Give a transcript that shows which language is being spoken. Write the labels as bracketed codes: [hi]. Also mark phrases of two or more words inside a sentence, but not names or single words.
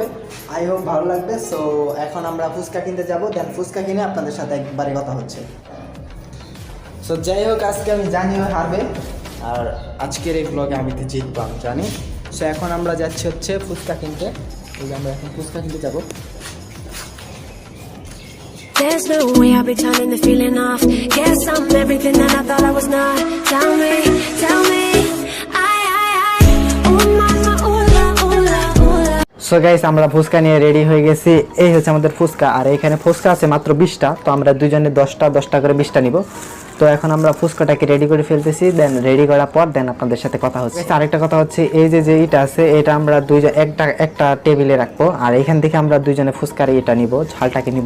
[en] I hope [bn] ভালো লাগবে। সো এখন আমরা ফুচকা কিনতে যাবো, দেন ফুচকা কিনে আপনাদের সাথে একবারে কথা হচ্ছে। সো যাই হোক, আজকে আমি জানি ও হারবে, আর আজকের এই ব্লগে আমি তো জিতবো আমি জানি। সো এখন আমরা যাচ্ছি হচ্ছে ফুচকা কিনতে। এই যে আমরা এখন ফুচকা কিনতে যাবো। [en] There's no way I'll be turning the feeling off. Guess I'm everything that I thought I was not. Tell me, oh mama, ooh la, ooh la, ooh la. so guys, [bn] আমরা ফুচকা নিয়ে রেডি হয়ে গেছি। এই হচ্ছে আমাদের ফুচকা, আর এখানে ফুচকা আছে মাত্র 20টা। তো আমরা দুজনে 10টা করে 20টা নিব। তো এখন আমরা ফুচকাটাকে রেডি করে ফেলতেছি, দেন রেডি করার পর দেন আপনাদের সাথে কথা হচ্ছে। আরেকটা কথা হচ্ছে, এই যে এটা আছে এটা আমরা একটা টেবিলে রাখবো, আর এখান থেকে আমরা দুইজনে ফুচকার এটা নিব, ঝালটাকে নিব।